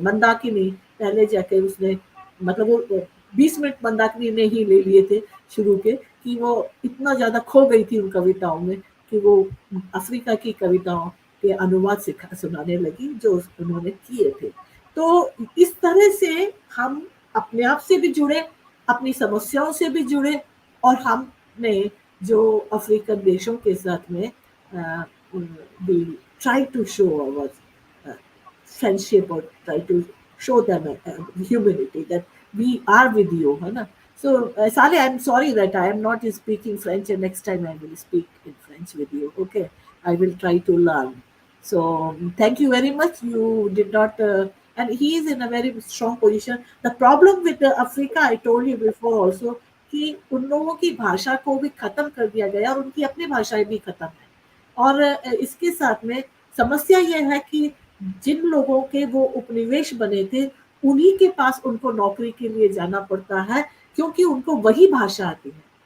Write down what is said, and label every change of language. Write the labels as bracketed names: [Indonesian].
[Hindi] मंदाकिनी पहले जाके उसने, मतलब वो 20 मिनट मंदाकिनी ने ही ले लिए थे शुरू के, कि वो इतना ज़्यादा खो गई थी उन कविताओं में कि वो अफ्रीका की कविताओं के अनुवाद सुनाने लगी जो उन्होंने किए थे। तो इस तरह से हम अपने आप से भी जुड़े, अपनी समस्याओं से भी जुड़े, और हमने जो अफ्रीकन देशों के साथ में [English] we try to show our friendship or try to show them humanity that we are with you, [Hindi] है ना. [English] So Saleh, I'm sorry that I am not speaking French, and next time I will speak in French with you. Okay, I will try to learn. So thank you very much. You did not, and he is in a very strong position. The problem with Africa, I told you before also, [Hindi] कि उन लोगों की भाषा को भी खत्म कर दिया गया और उनकी अपनी भाषाएं भी खत्म है. और इसके साथ में समस्या यह है कि जिन लोगों के वो उपनिवेश बने थे, उन्हीं के पास उनको नौकरी के लिए जाना पड़ता है, क्योंकि उनको वही भाषा आती है.